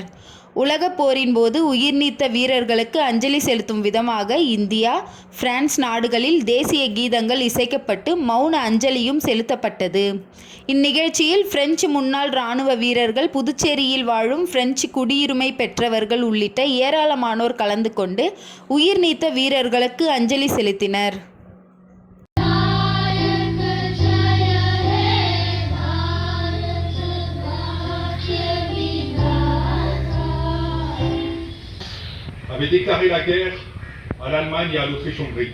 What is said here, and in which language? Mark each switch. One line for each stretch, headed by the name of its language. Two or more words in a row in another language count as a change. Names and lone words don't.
Tamil: உலகப் போரின் போது உயிர் நீத்த வீரர்களுக்கு அஞ்சலி செலுத்தும் விதமாக இந்தியா, பிரான்ஸ் நாடுகளில் தேசிய கீதங்கள் இசைக்கப்பட்டு மௌன அஞ்சலியும் செலுத்தப்பட்டது. இந்நிகழ்ச்சியில் பிரெஞ்சு முன்னாள் இராணுவ வீரர்கள், புதுச்சேரியில் வாழும் பிரெஞ்சு குடியுரிமை பெற்றவர்கள் உள்ளிட்ட ஏராளமானோர் கலந்து கொண்டு உயிர் நீத்த வீரர்களுக்கு அஞ்சலி செலுத்தினர்.
French: avait déclaré la guerre à l'Allemagne et à l'Autriche-Hongrie.